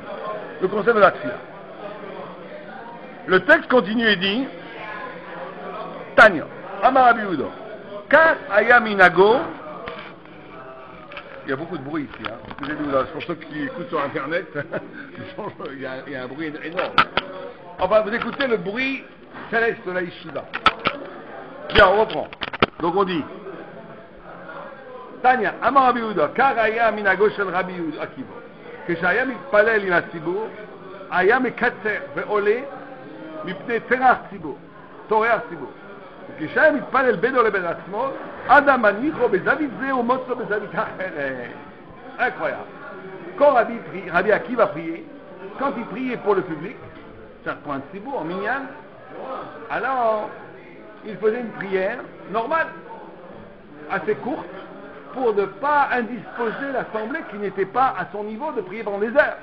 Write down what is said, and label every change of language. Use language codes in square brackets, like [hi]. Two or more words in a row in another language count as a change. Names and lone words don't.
[fr] Le concept de la tfila. Le texte continue et dit [he] תניא, אמר רבי יהודה, כך היה מנהגו. [fr] Il y a beaucoup de bruit ici, excusez-nous, là, pour ceux qui écoutent sur internet, il y a un bruit énorme. Enfin, vous écoutez le bruit céleste de la Yeshiva. Bien, on reprend. Donc on dit [he] תניא, אמר רבי יהודה, כך היה מנהגו של רבי יהודה עקיבא, כשהיה מתפלל עם הציבור, היה מקצר ועולה מפני טורח ציבור. וכשהיה מתפלל בינו לבין עצמו, אדם מניחו בזווית זה ומוצו בזווית אחרת. [fr] Incroyable. Quand Rabbi Akiva priait, quand il priait pour le public, c'est-à-dire pour un tzibur, en minyan, alors il faisait une prière normale, assez courte, pour ne pas indisposer l'assemblée qui n'était pas à son niveau de prier pendant des heures.